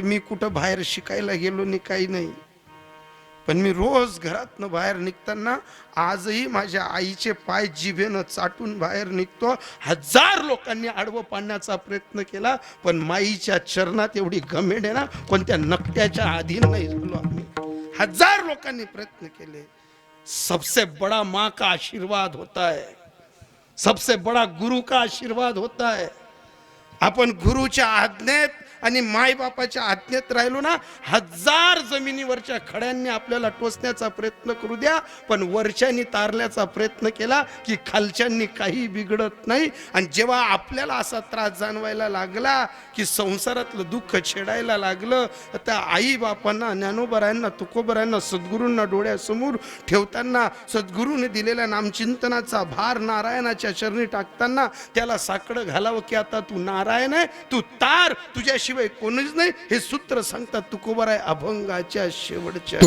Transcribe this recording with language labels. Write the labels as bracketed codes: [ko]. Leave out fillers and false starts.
[mr] मी कुठं बाहेर शिकायला गेलो नाही, काही नाही, पण मी रोज घरातनं बाहेर निघताना आजही माझ्या आईचे पाय जिभेनं चाटून बाहेर निघतो. 1000 लोकांनी आडवं पाडण्याचा प्रयत्न केला, पण माईच्या चरणात एवढी गमेड आहे ना, कोणत्या नकट्याच्या अधीन नाही झालो आम्ही. 1000 लोकांनी प्रयत्न केले. [hi] सबसे बड़ा माँ का आशीर्वाद होता है, सबसे बड़ा गुरु का आशीर्वाद होता है. [mr] आपण गुरुच्या आज्ञेत आणि मायबापाच्या आज्ञेत राहिलो ना, 1000 जमिनीवरच्या खड्यांनी आपल्याला टोचण्याचा प्रयत्न करू द्या, पण वरच्यांनी तारल्याचा प्रयत्न केला की खालच्यांनी काही बिघडत नाही. आणि जेव्हा आपल्याला असा त्रास जाणवायला लागला की संसारातलं दुःख छेडायला लागलं, त्या आई बापांना, ज्ञानोबरायांना, तुकोबरायांना, सद्गुरूंना डोळ्यासमोर ठेवताना, सद्गुरूने दिलेल्या नामचिंतनाचा भार नारायणाच्या चरणी टाकताना त्याला साकडं घालावं की आता तू नारायण आहे, तू तार, तुझ्याशिवाय कोणीच नाही, हे सूत्र सांगतात तुकोबराय अभंगाच्या शेवटच्या.